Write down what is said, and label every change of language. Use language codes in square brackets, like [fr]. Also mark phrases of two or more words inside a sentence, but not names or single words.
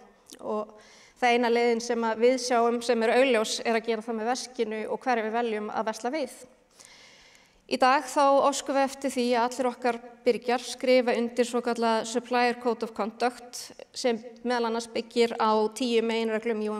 [is] Og það eina leiðin sem við sjáum sem augljós að gera það með veskinu og hverju við veljum að versla við. Í dag þá óskum við eftir því að allir okkar birgjar skrifa undir svokallað [en] Supplier Code of Conduct [is] sem meðal annars byggir á 10 meginreglum UN Global Compact og Ethical Trading Initiative Base Code. Og þetta er meðal annars